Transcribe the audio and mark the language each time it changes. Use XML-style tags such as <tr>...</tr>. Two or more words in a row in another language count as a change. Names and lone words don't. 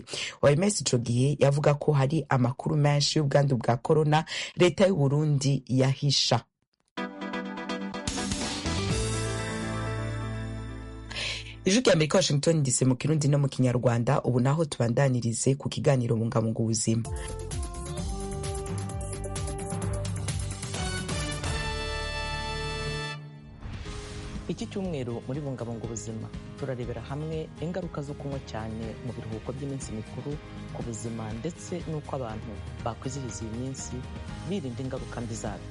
<rn>OMS ico gihe yavuga ko hari amakuru menshi y'ubwandu bwa corona leta y'u Burundi yahisha. Ijwi ry'Amerika Washington DC mu Kirundi no mu Kinyarwanda. Ubu naho tubandanirize ku kiganiro Bungabunga ubuzima.</rn> <rw>Iki cyumweru muri Bungabunga ubuzima turarebera hamwe ingaruka zo kunywa cyane mu biruhuko by'iminsi mikuru ku buzima ndetse n'uko abantu bakwizihiza iyi minsi birinda ingaruka mbi zabyo.</rw>